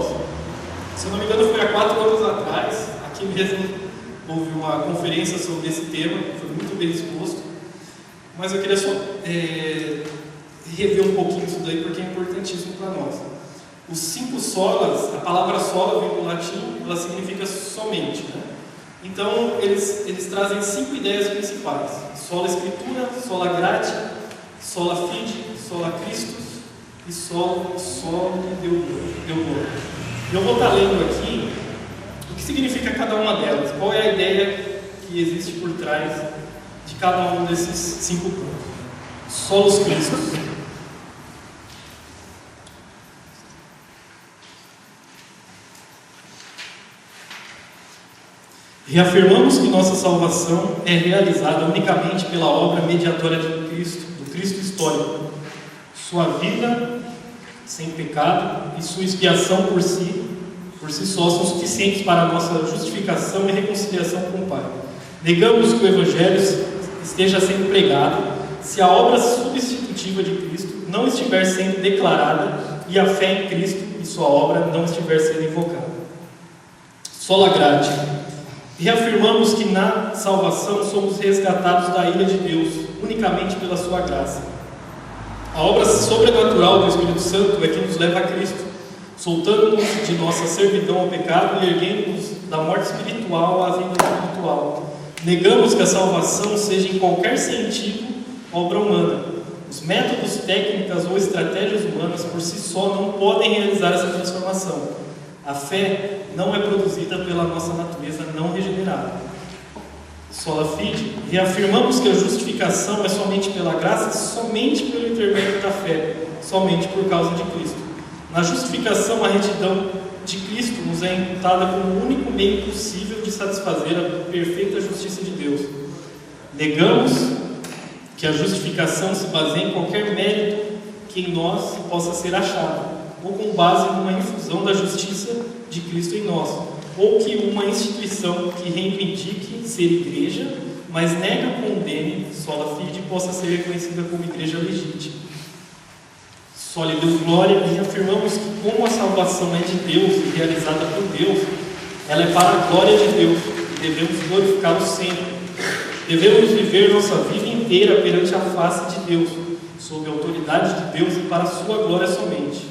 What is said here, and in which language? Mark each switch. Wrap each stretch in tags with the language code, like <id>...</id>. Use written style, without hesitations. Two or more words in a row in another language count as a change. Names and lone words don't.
<pt>Se eu não me engano, foi há 4 anos atrás, aqui mesmo houve uma conferência sobre esse tema, foi muito bem exposto, mas eu queria só rever um pouquinho isso daí, porque é importantíssimo para nós. Os 5 solas, a palavra sola vem do latim, ela significa somente, né? Então, eles trazem 5 ideias principais:</pt> <la>sola Escritura, sola gratia, sola fide, sola Christus e sola Deo gloria.</la> <pt>Eu vou estar lendo aqui o que significa cada uma delas, qual é a ideia que existe por trás de cada um desses 5 pontos.</pt> <la>Solus Christus.</la> <pt>Reafirmamos que nossa salvação é realizada unicamente pela obra mediatória de Cristo, do Cristo histórico. Sua vida sem pecado e sua expiação por si só são suficientes para a nossa justificação e reconciliação com o Pai. Negamos que o Evangelho esteja sendo pregado se a obra substitutiva de Cristo não estiver sendo declarada e a fé em Cristo e sua obra não estiver sendo invocada.</pt> <la>Sola gratia.</la> <pt>Reafirmamos que na salvação somos resgatados da ira de Deus, unicamente pela sua graça. A obra sobrenatural do Espírito Santo é que nos leva a Cristo, soltando-nos de nossa servidão ao pecado e erguendo-nos da morte espiritual à vida espiritual. Negamos que a salvação seja em qualquer sentido obra humana. Os métodos, técnicas ou estratégias humanas por si só não podem realizar essa transformação. A fé não é produzida pela nossa natureza não regenerada.</pt> <la>Sola fide,</la> <pt>reafirmamos que a justificação é somente pela graça, somente pelo intermédio da fé, somente por causa de Cristo. Na justificação, a retidão de Cristo nos é imputada como o único meio possível de satisfazer a perfeita justiça de Deus. Negamos que a justificação se baseie em qualquer mérito que em nós possa ser achado, ou com base numa infusão da justiça de Cristo em nós, ou que uma instituição que reivindique ser igreja, mas nega ou condene</pt> <la>sola fide,</la> <pt>possa ser reconhecida como igreja legítima.</pt> <la>Sola Deo gloria,</la> <pt>e afirmamos que como a salvação é de Deus e realizada por Deus, ela é para a glória de Deus, e devemos glorificá-lo sempre. Devemos viver nossa vida inteira perante a face de Deus, sob a autoridade de Deus e para a sua glória somente.</pt>